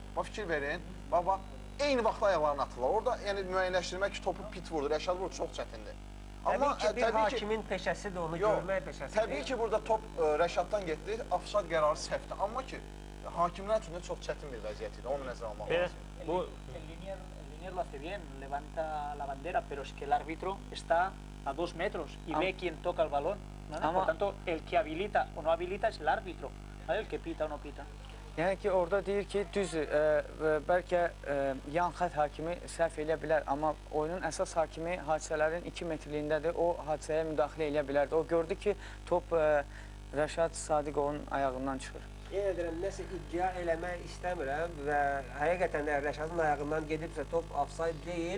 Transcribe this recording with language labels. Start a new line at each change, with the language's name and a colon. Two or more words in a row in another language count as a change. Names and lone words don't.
Azerbaijani: Bax, fikir verin, bax, eyni vaxtda ayaqlarını atırlar. Orada yəni müəyyənləşdirmək ki, topu Pit vurdu, Rəşad vurdu, çox çətindir. Təbii ki, bir hakimin peşəsidir, onu görmək peşəsidir. Təbii ki, burada top Rəşaddan getdi, offside qərarı səhvdir. Amma ki, hakimlər üçün də çox çətin bir vəziyyət idi, onu nəzərə almaq lazım.
Spanish: El linier lo hace bien, levanta la bandera, pero es que el árbitro está a 2 metros y ve quién toca el balón. Por tanto, el que habilita o no habilita es el árbitro, el que pita o no pita.
Azerbaijani: Yəni ki, orada deyir ki, düzdür, bəlkə yan xət hakimi səhv eləyə bilər, amma oyunun əsas hakimi hadisələrin 2 metrliyindədir, o hadisəyə müdaxilə eləyə bilərdi. O gördü ki, top Rəşad Sadiqovun ayağından çıxır. Yenə deyirəm, nəsə iddia eləmək istəmirəm və həqiqətən də Rəşadın ayağından gedibsə top offside deyil.